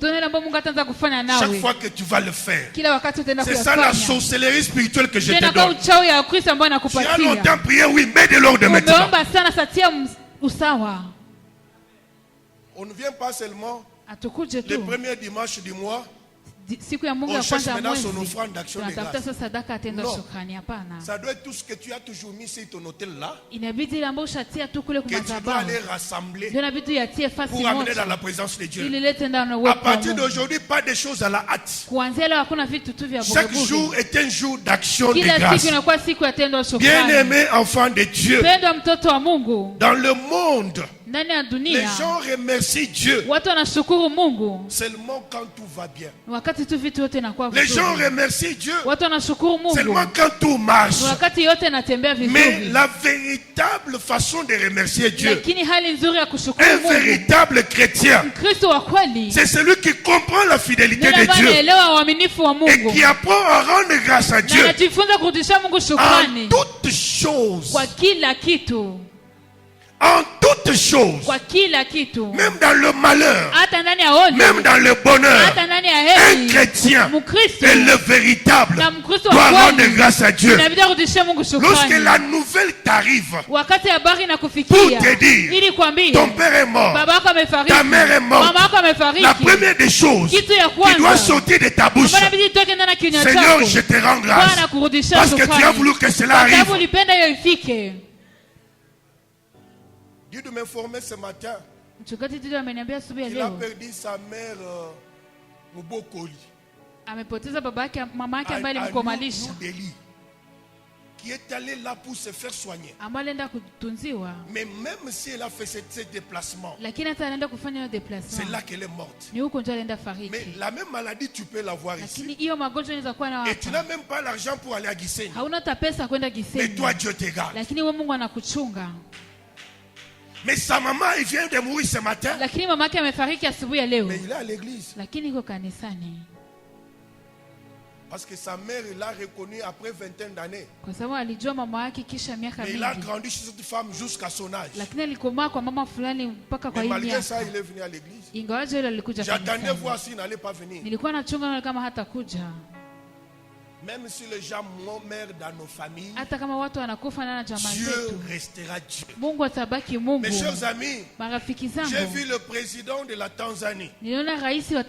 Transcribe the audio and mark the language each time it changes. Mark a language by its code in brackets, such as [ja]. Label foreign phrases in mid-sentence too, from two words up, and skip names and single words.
[fr] Chaque fois que tu vas le faire. C'est ça la sorcellerie spirituelle que je te donne. Tu as longtemps prié, oui, mais de l'ordre maintenant. On ne vient pas seulement le premier dimanche du mois [sw] siku ya Mungu ya kwanza ya mwezi tunatafuta sasa sadaka ya tendo la shukrani. Hapana, [fr] ça doit être tout ce que tu as toujours mis sur ton hôtel là, [sw] inabidi ile ambayo ushatia tu kule kwa [fr] que tu dois [sw] madhabahu [fr] aller rassembler [sw] ndio inabidi yatie fasi [fr] pour amener [sw] moja [fr] dans la présence de Dieu. [sw] ili lete ndani [fr] À [sw] uwepo wa [fr] partir [sw] Mungu. [fr] d'aujourd'hui, pas de choses à la hâte. [sw] Kuanzia leo hakuna vitu tu vya [fr] Chaque [sw] bugubugu. [fr] jour est un jour d'action de [sw] Kila [fr] grâce. [sw] siku inakuwa siku ya tendo la shukrani. [fr] Bien-aimé enfant de Dieu, [sw] Mpendwa mtoto wa Mungu, [fr] dans le monde, [sw] ndani ya [fr] les [sw] dunia [fr] gens remercient Dieu [sw] watu wanashukuru Mungu [fr] seulement quand tout va bien. [sw] wakati tu vitu yote inakuwa [fr] Les [sw] vizuri. [fr] gens remercient Dieu [sw] Watu wanashukuru Mungu [fr] seulement quand tout marche. [sw] wakati yote inatembea [fr] Mais [sw] vizuri. [fr] la véritable façon de remercier Dieu, [sw] Lakini hali nzuri ya kushukuru [fr] un [sw] Mungu, [fr] véritable chrétien, [sw] Kristo wa kweli [fr] c'est celui qui comprend la fidélité [sw] ndiye [fr] de [sw] ambaye [fr] Dieu [sw] anaelewa uaminifu wa [fr] et [sw] Mungu [fr] qui apprend à rendre grâce à [sw] na [fr] Dieu [sw] anajifunza kurudisha Mungu [fr] en [sw] shukrani [fr] toutes choses. [sw] kwa kila kitu, [fr] En toutes choses, [sw] kwa kila kitu, [fr] même dans le malheur, [sw] hata ndani ya holi, [fr] même dans le bonheur. [sw] hata ndani ya [fr] Un [sw] heri. [fr] chrétien [sw] Mkristo [fr] est le véritable [sw] na Mkristo [fr] doit [sw] wa [fr] rendre [sw] kweli [fr] grâce à Dieu. [sw] inabidi kurudisha Mungu [fr] Lorsque [sw] shukrani. [fr] la nouvelle t'arrive, [sw] Wakati habari [fr] pour [sw] inakufikia [fr] te dire, [sw] ili kwambie [fr] ton père est mort, [sw] baba yako amefariki, [fr] ta mère est morte, [sw] mama yako amefariki, [fr] la première des choses [sw] kitu ya [fr] qui doit [sw] kwanza [fr] sortir de ta bouche, [sw] ambayo inabidi itoke ndani ya kinywa [fr] Seigneur, [sw] chako, [fr] je te rends grâce [sw] Bwana kurudisha [fr] parce que tu as [sw] shukrani [fr] voulu que cela [sw] kwa sababu [fr] arrive. [sw] ulipenda hiyo ifike. [fr] Dieu de m'informer ce matin [sw] Mchungaji Dido ameniambia asubuhi ya [fr] qu'il a [sw] leo [fr] perdu sa mère Mubokoli, [sw] amepoteza baba yake, mama yake ambaye alimkomalisha, New Delhi, [fr] qui est allée là pour se faire soigner. [sw] ambaye alienda kutunziwa, [fr] Mais même si elle a fait ce déplacement, [sw] lakini hata anaenda kufanya hiyo [fr] c'est [sw] déplacement [fr] là qu'elle est morte. [sw] ni huko ndio alienda [fr] Mais [sw] fariki. [fr] la même maladie, tu peux l'avoir [sw] Lakini [fr] ici. [sw] hiyo magonjwa inaweza kuwa na [fr] Et tu n'as [sw] hapa, [fr] même pas l'argent pour aller à Gisenyi. [sw] hauna hata pesa kwenda [fr] Mais [sw] Gisenyi, [fr] toi, Dieu te garde. [sw] lakini wewe Mungu anakuchunga. [fr] Mais sa maman, il vient de mourir ce matin. [sw] Lakini mama yake amefariki asubuhi ya leo, [fr] Mais il est à l'église. [sw] lakini iko kanisani [fr] Parce que sa mère, il l'a reconnu après 20 d'années. [sw] kwa sababu alijua mama yake kisha miaka [fr] Mais il a [sw] mingi, [fr] grandi chez cette femme jusqu'à son âge. [sw] lakini alikomaa kwa mama fulani mpaka kwa [fr] Mais [sw] hii [fr] malgré ça, [sw] miaka. [fr] il est venu à l'église. [sw] Ingawaje yule alikuja [fr] J'attendais [sw] kanisani, [fr] voir s'il n'allait pas venir. [sw] nilikuwa nachunga kama hata kuja, [fr] Même si les gens meurent dans nos familles, [sw] hata kama watu wanakufa na jamaa [fr] Dieu [sw] zetu, [fr] restera Dieu. [sw] Mungu atabaki Mungu. [fr] Mes chers amis, [sw] Marafiki [fr] j'ai [sw] zangu, [fr] vu le président de la Tanzanie [sw] niliona rais wa